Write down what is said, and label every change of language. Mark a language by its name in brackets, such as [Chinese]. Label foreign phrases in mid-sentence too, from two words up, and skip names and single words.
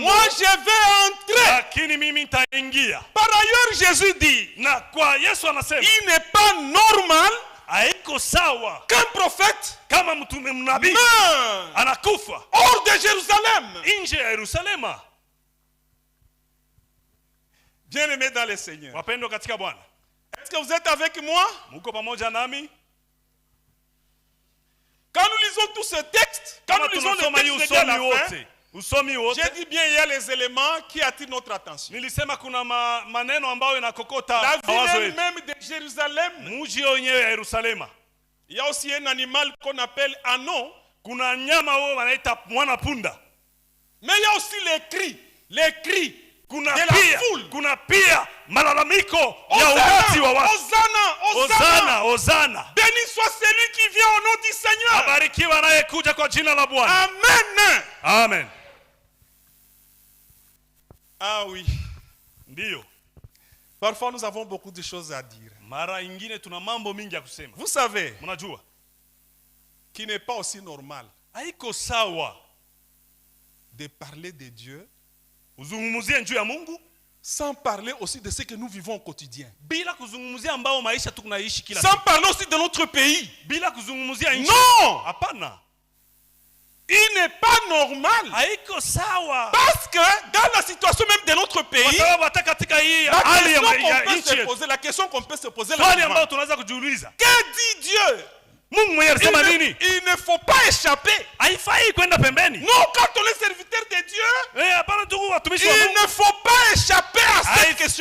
[French] moi je vais entrer. [Swahili] Lakini mimi nitaingia. [French] Par ailleurs Jésus dit, [Swahili] na kwa Yesu anasema, [French] il n'est pas normal [Swahili] haiko sawa [French] qu'un prophète [Swahili] kama mtume mnabii anakufa [French] hors de Jérusalem, [Swahili] nje ya Yerusalema. [French] Bien-aimés dans le Seigneur, [Swahili] wapendwa katika Bwana, [French] est-ce que vous êtes avec moi? [Swahili] Muko pamoja nami? [French] Quand nous lisons tout ce texte, quand nous lisons le texte de la fin, j'ai dit bien, il y a les éléments qui attirent notre attention. [Swahili] Nilisema kuna maneno ambayo inakokota [French] la ville même de Jérusalem. [Swahili] Mji wenyewe ya Yerusalema. [French] Il y a aussi un animal qu'on appelle anon. [Swahili] Kuna nyama wao wanaita mwana punda. [French] Mais il y a aussi les cris [Swahili] kuna [French] de [Swahili] pia, [French] la foule. [Swahili] Kuna pia malalamiko ya umati wa watu. [French] Hosanna, [Swahili] Hosanna. [French] Béni soit celui qui vient au nom du Seigneur. [Swahili] Abarikiwa anayekuja kwa jina la Bwana. [French] Amen. [Swahili] Amen. [French] Ah oui. [Swahili] Ndio. [French] Parfois nous avons beaucoup de choses à dire. [Swahili] Mara ingine tuna mambo mingi ya kusema. [French] Vous savez, [Swahili] mnajua, [French] qui n'est pas aussi normal [Swahili] haiko sawa [French] de parler de Dieu [Swahili] uzungumzie juu ya Mungu [French] sans parler aussi de ce que nous vivons au quotidien. [Swahili] Bila kuzungumzia ambao maisha tunaishi kila siku. [French] Sans parler aussi de notre pays. [Swahili] Bila kuzungumzia nchi. [French] Non! [Swahili] Hapana. [French] Il n'est pas normal. [Swahili] Haiko sawa. [French] Parce que dans la situation même de notre pays, la question qu'on peut se poser, que dit Dieu? Il ne faut pas échapper. Non, quand on est serviteur de Dieu, il ne faut pas échapper à cette question.